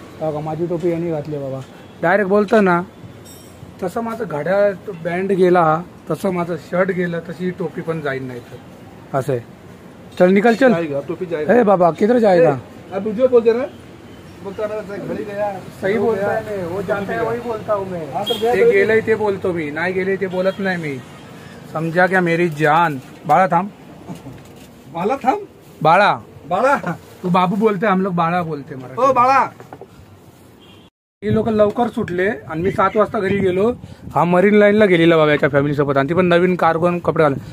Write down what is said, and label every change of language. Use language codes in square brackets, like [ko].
[mr] बघा माझी टोपी यांनी घातली बाबा. डायरेक्ट बोलतं ना तसं माझं घड्याळ बँड गेला, तसं माझं शर्ट गेलं, तशी ही टोपी पण जाईल नाही तर असं आहे. [hi] चल निकल चल, टोपी जाएगा. हे बाबा किधर जाएगा? अब तुझे बोलते ना, बोलता ना घरी गया. सही बोलता है, वो जाता है वही बोलता हूँ मैं. [mr] ते गेलंय ते बोलतो मी, नाही गेले ते बोलत नाही मी. [hi] समजा क्या मेरी जान. [mr] बाळा थांब, बाला थांब, बाळा बाळा. [hi] तू बाबू बोलते, हम लोग बाळा बोलते मराठी. [mr] ओ बाळा. हे लोक लवकर सुटले आणि मी 7 वाजता घरी गेलो. हा मरीन लाईनला गेलेला बाबा याच्या फॅमिलीसोबत, आणि ती पण नवीन कार्गोन कपडे घालून.